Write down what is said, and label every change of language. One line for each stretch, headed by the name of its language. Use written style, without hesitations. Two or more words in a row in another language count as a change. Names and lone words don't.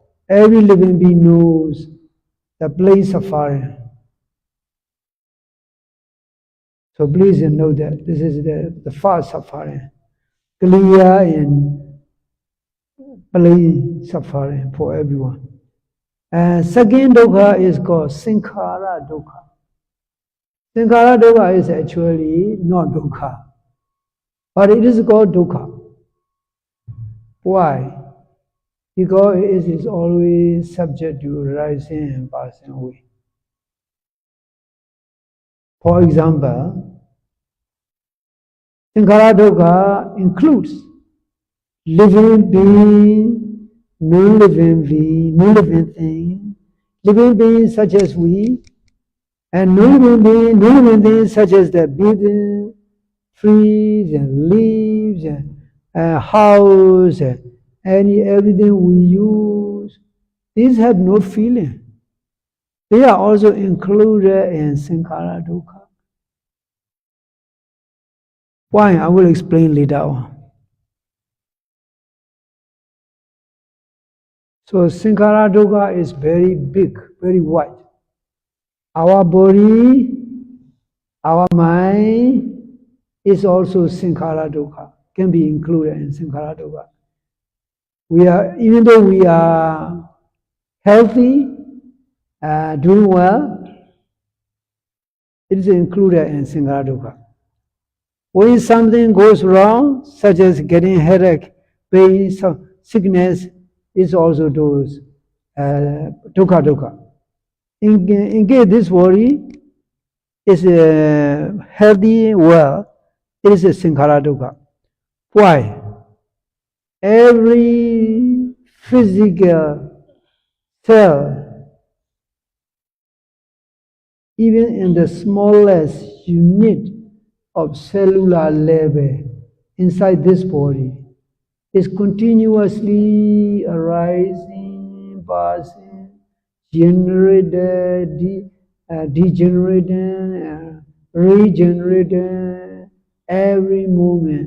English: Every living being knows the plain suffering. So please know that this is the first suffering, clear and plain suffering for everyone. And second dukkha is called
Pali: sankhara dukkha. Sankhara dukkha
English: is actually not dukkha, but it is called dukkha. Why? Because it is always subject to rising and passing away. For example,
Pali: sankhara dukkha
English: includes living being, non-living being, non-living thing, living beings such as we, and non-living things such as the building, trees and leaves and house and everything we use. These have no feeling. They are also included in
Pali: sankhara dukkha.
English: Why? I will explain later on. So
Pali: sankhara dukkha
English: is very big, very wide. Our body, our mind is also
Pali: sankhara dukkha,
English: can be included in
Pali: Sankhara Dukkha.
English: Even though we are healthy, doing well, it is included in
Pali: Sankhara Dukkha.
English: When something goes wrong, such as getting headache, pain, sickness, is also those
Pali: dukkha dukkha.
English: In case this body is healthy, well, it is a
Pali: sankhara dukkha.
English: Why? Every physical cell, even in the smallest unit of cellular level inside this body, is continuously arising, passing, generated, degenerating, regenerating every moment.